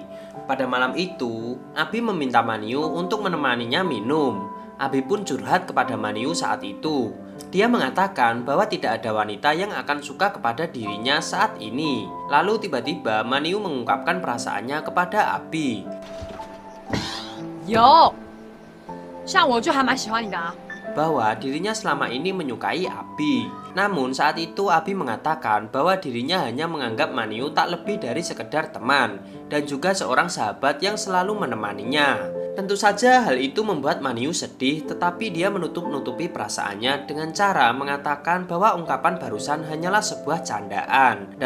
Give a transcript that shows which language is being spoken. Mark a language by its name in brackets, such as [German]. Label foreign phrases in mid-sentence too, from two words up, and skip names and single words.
[Indonesian] Pada malam itu, Abi meminta Maniu untuk menemaninya minum. Abi pun curhat kepada Maniu saat itu. Dia mengatakan bahwa tidak ada wanita yang akan suka kepada dirinya saat ini. Lalu tiba-tiba Maniu mengungkapkan perasaannya kepada Abi. [Chinese] 有，像我就还蛮喜欢你的啊。 [Indonesian] Bahwa dirinya selama ini menyukai Abi. Namun saat itu Abi mengatakan bahwa dirinya hanya menganggap Maniu tak lebih dari sekedar teman dan juga seorang sahabat yang selalu menemaninya. Tentu saja hal itu membuat Maniu sedih, tetapi dia menutup-nutupi perasaannya dengan cara mengatakan bahwa ungkapan barusan hanyalah sebuah candaan.